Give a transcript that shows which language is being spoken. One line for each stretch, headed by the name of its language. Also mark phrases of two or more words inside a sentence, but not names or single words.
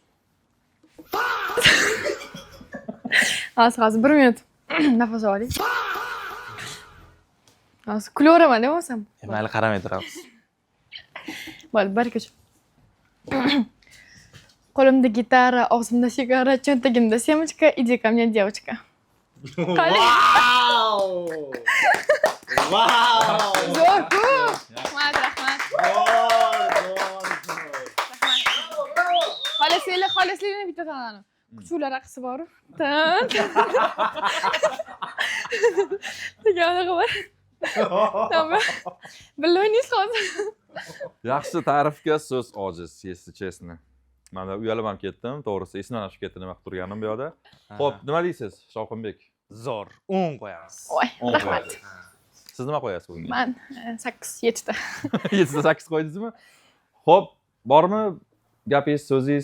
Uzbek: Hozir 1 minut nafas oling. Hozir kulaveraman deb olsam. Mayli, qaramay turamiz. Bo'ldi, baraka shu. Qo'limda gitara, og'zimda sigara, cho'ntagimda semechka,
Russian: иди ко мне, девочка.
Uzbek: Qalay? Zo'r-ku. Rahmat. Xolasinglar bitta tanani. Kuchuklar raqsi bor-ku. Degan unaqa bor. Tamam. Birga o'ynaysiz hozir. Yaxshi ta'rifga so'z ojiz,
Russian: если честно.
Uzbek: Men uyalib ham ketdim, to'g'risi esimdan chiqib ketdi nima qilib turganim bu yoqda. Xo'p, nima deysiz, Shovqinbek? Zo'r, 10 qo'yamiz. Voy, 10 rahmat. qo'yasiz. Siz nima qo'yasiz bunga? Men 8-7 ta. 7 ta 8 qo'ydingizmi? Xo'p, bormi gapingiz, so'zingiz?